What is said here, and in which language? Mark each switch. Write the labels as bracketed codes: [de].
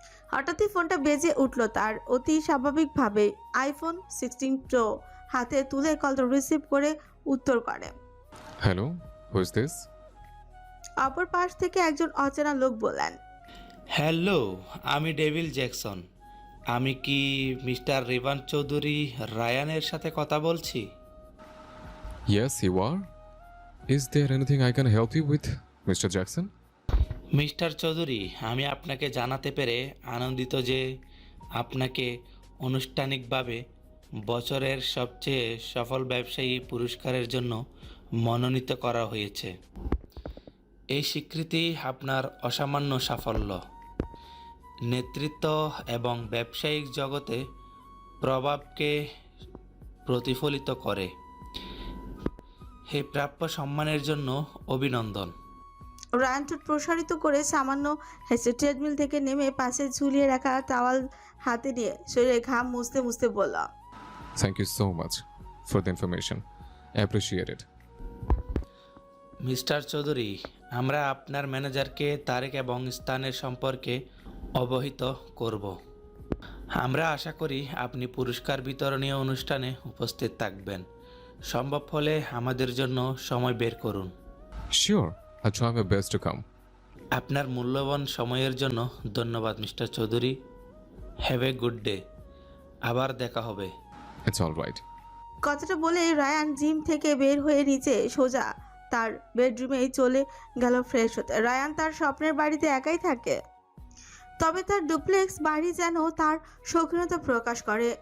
[bn] হঠাৎই ফোনটা বেজে উঠল তার, অতি স্বাভাবিকভাবে। আইফোন 16 প্রো হাতে তুলে কলটা রিসিভ করে উত্তর করে। [en] Hello, who is this? [bn] অপর পাশ থেকে একজন অচেনা লোক বললেন, হ্যালো, আমি ডেভিল জ্যাকসন। আমি কি মিস্টার রিভান চৌধুরী রায়ানের সাথে কথা বলছি? [en] Yes, you are. Is there anything I can help you with, Mr. Jackson? [bn] Mister Chowdhury, আমি আপনাকে জানাতে পেরে আনন্দিত যে আপনাকে আনুষ্ঠানিকভাবে বছরের সবচেয়ে সফল ব্যবসায়ী পুরস্কারের জন্য মনোনীত করা হয়েছে। এই স্বীকৃতি আপনার অসামান্য সাফল্য, নেতৃত্ব এবং ব্যবসায়িক জগতে প্রভাবকে প্রতিফলিত করে। এই প্রাপ্য সম্মানের জন্য অভিনন্দন। রায়ান ঠোঁট প্রসারিত করে সামান্য হেসে ট্রেডমিল থেকে নেমে পাশে ঝুলিয়ে রাখা টাওয়াল হাতে নিয়ে শরীরে ঘাম মুছতে মুছতে বলল, [en] Thank you so much for the information. I appreciate it. [bn] Mister Chowdhury, আমরা আপনার ম্যানেজারকে তারিখ এবং স্থানের সম্পর্কে অবহিত করব। আমরা আশা করি আপনি পুরস্কার বিতরণীয় অনুষ্ঠানে উপস্থিত থাকবেন। সম্ভব হলে আমাদের জন্য সময় বের করুন। [en] Sure, I'll try my best to come. [bn] আপনার মূল্যবান সময়ের জন্য ধন্যবাদ mister Chowdhury. [en] Have a good day. [bn] আবার দেখা হবে। [en] It's all right. [bn] কথাটা বলে রায়ান জিম থেকে বের হয়ে নিচে সোজা তার বেডরুমেই চলে গেল ফ্রেশ হতে। রায়ান তার স্বপ্নের বাড়িতে একাই থাকে, তবে তার ডুপ্লেক্স বাড়ি যেন তার শৌখিনতা প্রকাশ করে।